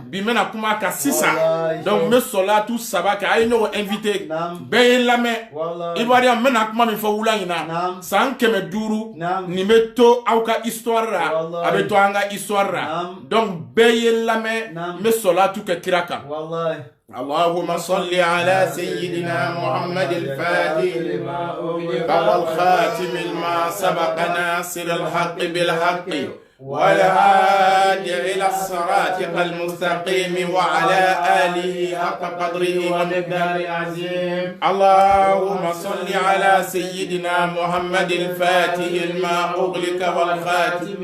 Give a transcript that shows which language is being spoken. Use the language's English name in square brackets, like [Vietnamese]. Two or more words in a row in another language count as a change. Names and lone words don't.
[Bambara] bi mena kuma a kan sisan Wallahi. donc n bɛ sɔlatu saba kɛ a ye ɲɔgɔn invité Naam. bɛɛ ye n lamɛn Wallahi. ivoirien n bɛna kuma min fɔ wula in na Naam. san 500 Naam. nin bɛ to aw ka histoire ra Wallahi. a bɛ to an ka histoire ra Naam. donc bɛɛ ye n lamɛn Naam. n bɛ sɔlatu kɛ kira kan Wallahi. [Arabic] اللهم صل على سيدنا محمد الفاتح لما أغلق والخاتم لما سبق ناصر الحق بالحق والهادي إلى الصراط المستقيم وعلى آله حق قدره ومقدار عظيم اللهم صل على سيدنا محمد الفاتح لما أغلق والخاتم